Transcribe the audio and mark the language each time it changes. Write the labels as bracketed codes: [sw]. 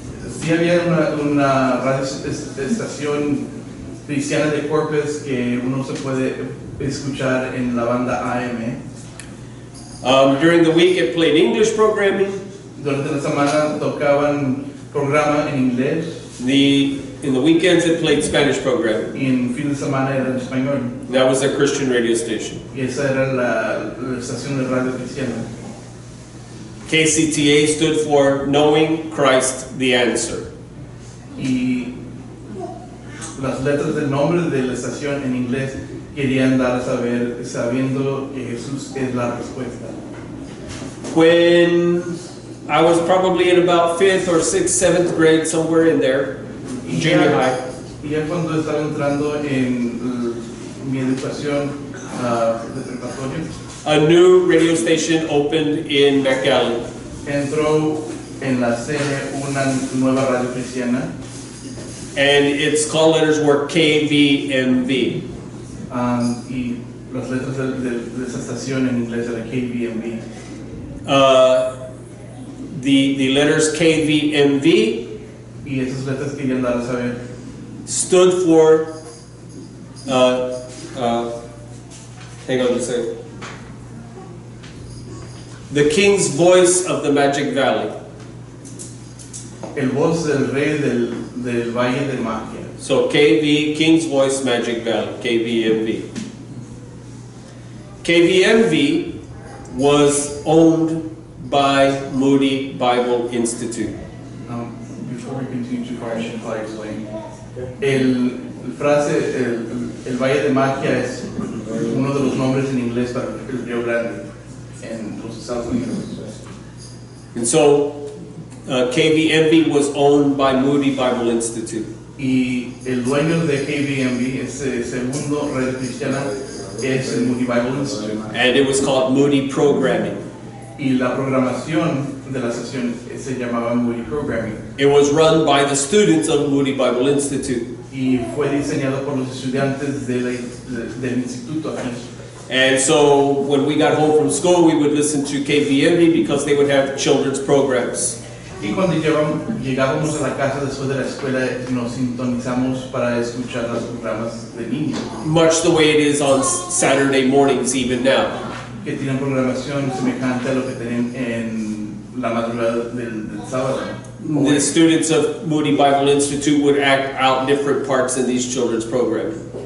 [es] Sí había una radio estación cristiana de Corpus que uno se puede escuchar en la banda AM. [en] During the week, it played English programming. [es] Durante la semana tocaban programa en inglés [en] In the weekends, it played Spanish programming. [es] y en fin de semana era en español. [en] That was a Christian radio station. [es] Y esa era la estación de radio cristiana. [en] KCTA stood for Knowing Christ the Answer. [es] Y las letras del nombre de la estación en inglés querían dar a saber, sabiendo que Jesús es la respuesta. [en] When I was probably in about 5th or 6th, 7th grade, somewhere in there, junior high. [es] Y ya cuando estaba entrando en mi educación de preparatoria, [en] A new radio station opened in McAllen. [es] entró en la sede una nueva radio cristiana [en] And its call letters were KVMV. [es] y las letras de esa estación en inglés era KVMB. [en] The letters KVMV [es] Y esas letras querían dar a saber [en] stood for, hang on just a second, the King's Voice of the Magic Valley. [es] el voz del rey del Valle de Magia. [en] So KV, King's Voice, Magic Valley, KVMV. KVMV was owned by Moody Bible Institute. Before we continue too far, I should probably explain. [es] El Valle de Magia es uno de los nombres en inglés para el Río Grande en los Estados Unidos. [en] And so KVMV was owned by Moody Bible Institute. [es] Y el dueño de KVMB, ese segundo radio cristiana, es el Moody Bible Institute. [en] And it was called Moody Programming. [es] Y la programación de la sesión se llamaba Moody Programming. [en] It was run by the students of Moody Bible Institute. [es] Y fue diseñado por los estudiantes del instituto aquí. [en] And so when we got home from school, we would listen to KVMV because they would have children's programs. [es] Y cuando llegábamos a la casa después de la escuela, nos sintonizamos para escuchar los programas de niños. [en] Much the way it is on Saturday mornings even now. [es] Que tienen programación semejante a lo que tienen en la madrugada del sábado. [en] The students of Moody Bible Institute would act out different parts in these children's programs.